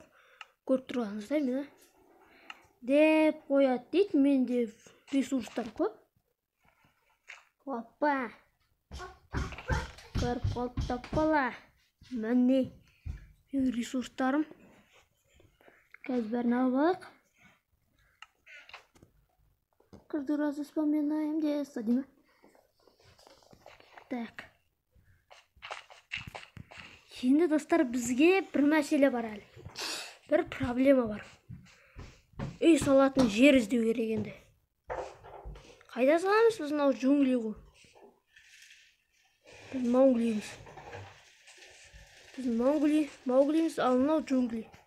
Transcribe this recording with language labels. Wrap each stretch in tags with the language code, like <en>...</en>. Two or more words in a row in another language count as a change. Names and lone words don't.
<kk>Көріп тұрғаныңыздай, мені деп қояды дейді, менде ресурстар көп. Опа! Көріп қалып таппала. Міне ресурстарым. Қазір бәрін алып алайық.</kk> <ru>Каждый раз вспоминаем детство, Дима. Так.</ru> <kk>Енді достар, бізге бір мәселе бар әлі. Бір проблема бар. Үй салатын жер іздеу керек енді. Қайда саламыз біз мынау джунгли ғой? Біз Мауглиміз, ал мынау джунгли.</kk>